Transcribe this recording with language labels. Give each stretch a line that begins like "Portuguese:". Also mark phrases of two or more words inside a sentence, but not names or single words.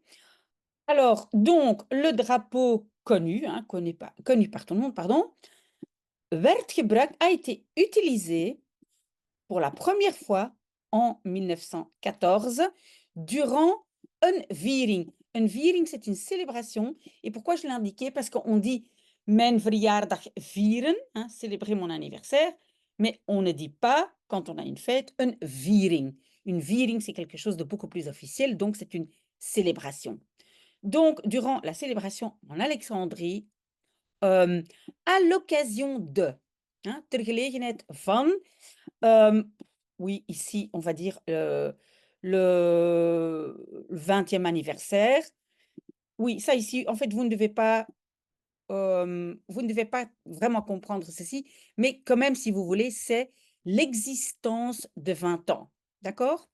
French: Alors, donc, le drapeau connu, hein, connu par tout le monde, pardon, a été utilisé pour la première fois en 1914 durant un viering. Un viering, c'est une célébration. Et pourquoi je l'ai indiqué? Parce qu'on dit
Dutch: mijn verjaardag vieren,
French: hein, célébrer mon anniversaire, mais on ne dit pas, quand on a une fête, un viering. Une viering, c'est quelque chose de beaucoup plus officiel, donc c'est une célébration. Donc, durant la célébration en Alexandrie, euh, à l'occasion de, hein,
Dutch: ter gelegenheid van,
French: oui, ici, on va dire le 20e anniversaire. Oui, ça ici, en fait, vous ne devez pas vraiment comprendre ceci, mais quand même, si vous voulez, c'est l'existence de 20 ans, d'accord?